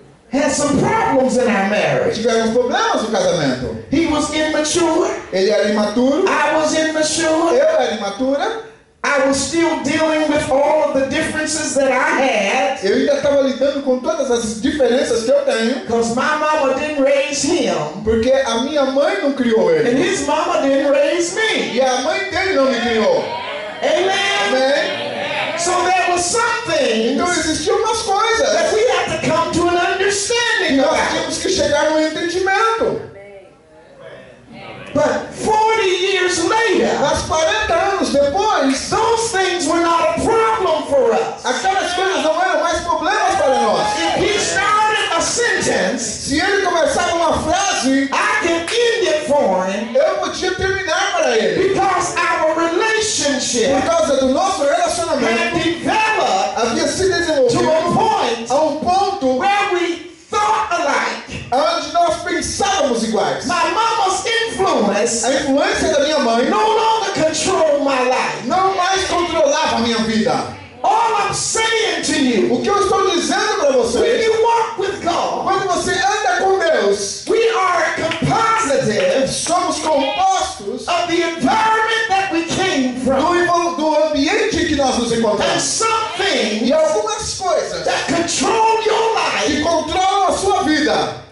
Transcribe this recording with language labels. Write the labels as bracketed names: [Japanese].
[English] had some problems in our marriage. [Portuguese] tivemos problemas no casamento. [English] He was immature. [Portuguese] Ele era imaturo, [English] I was immature. [Portuguese] eu era imatura, [English] I was still dealing with all of the differences that I had [Portuguese] eu ainda estava lidando com todas as diferenças que eu tenho, [English] because my mama didn't raise him [Portuguese] porque a minha mãe não criou [English] and [Portuguese] ele. [English] his mama didn't raise me. [Portuguese] E a mãe dele não me criou. [English] Amen. [Portuguese] Amém? [English] So there was something [Portuguese] Então existiam umas coisas [English] we had to come to an [Portuguese] que [English] understanding [Portuguese] nós [English] about. [Portuguese] tínhamos que chegar no entendimento. [English] But 40 years later, [Portuguese] Mas 40 anos depois, [English] those things were not a problem for us. [Portuguese] aquelas coisas não eram mais problemas para nós. [English] If he started a sentence, [Portuguese] Se ele começava uma frase, [English] I can end it for him [Portuguese] eu podia terminar para ele. [English] because our [Portuguese] Por [English] relationship [Portuguese] causa do nosso [English] had [Portuguese] relacionamento, [English] developed [Portuguese] havia se [English] to a [Portuguese] desenvolvido [English] point [Portuguese] a ponto [English] where we thought alike. [Portuguese] onde nós pensávamos iguais. [English] My mama's influence [Portuguese] A influência da minha mãe [English] no longer controlled my life. [Portuguese] não mais controlava a minha vida. [English] All I'm saying to you, [Portuguese] O que eu estou dizendo para [English] when [Portuguese] você, [English] you walk with God, [Portuguese] quando você anda com Deus, [English] we are compositive [Portuguese] somos compostos [English] of the environment that we came from. [Portuguese] do ambiente em que nós nos [English] And [Portuguese] encontramos. [English] some things [Portuguese] E algumas coisas [English] that control your life [Portuguese] que controlam a sua vida,